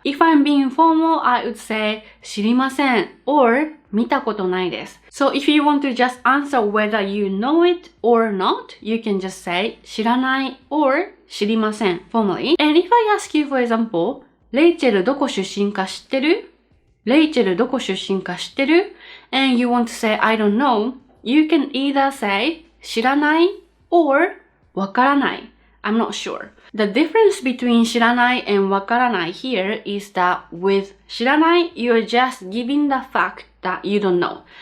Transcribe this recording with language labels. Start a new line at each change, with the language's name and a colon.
English: If I'm being formal, I would say 知りません or
Japanese: 見たことないです.
English: So if you want to just answer whether you know it or not, you can just say 知らない or 知りません formally. And if I ask you, for example,
Japanese: レイチェルどこ出身か知ってる? レイチェルどこ出身か知ってる?
English: And you want to say, I don't know, you can either say 知らない or わからない I'm not sure. The difference between 知らない and わからない here is that with 知らない you're just giving the fact that you don't know.